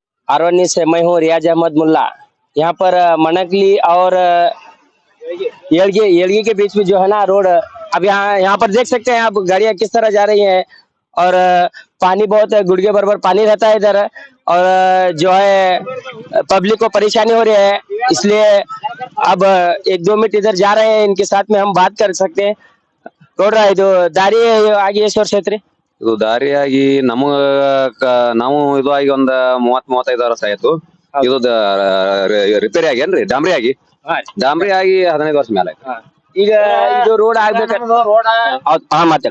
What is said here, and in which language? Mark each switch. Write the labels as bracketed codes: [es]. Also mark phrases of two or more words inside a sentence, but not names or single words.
[hi] आरवनी से मैं हूँ रियाज अहमद मुल्ला। यहाँ पर मनकली और येड़गी के बीच में जो है ना रोड, अब यहाँ पर देख सकते हैं आप गाड़ियां किस तरह जा रही हैं। और पानी बहुत है, गुड़गे भर पानी रहता है इधर। और जो है पब्लिक को परेशानी हो रही है, इसलिए अब 1-2 मिनट इधर जा रहे हैं, इनके साथ में हम बात कर सकते हैं। [kn] ನೋಡ್ರ ಇದು ದಾರಿ ಆಗಿ ಎಷ್ಟು ವರ್ಷ ಐತ್ರಿ? ಇದು ದಾರಿಯಾಗಿ ನಾವು ಇದು ಆಗಿ ಒಂದ್ 30-35 ವರ್ಷ ಆಯ್ತು. ಇದು ರಿಪೇರಿ ಆಗೇನ್ರಿ, ಡಾಂಬ್ರಿ ಆಗಿ 15 ವರ್ಷ ಮೇಲೆ ಆಯ್ತು. ಈಗ ಇದು ರೋಡ್ ಆಗ್ಬೇಕು. ಮಾತಾಡ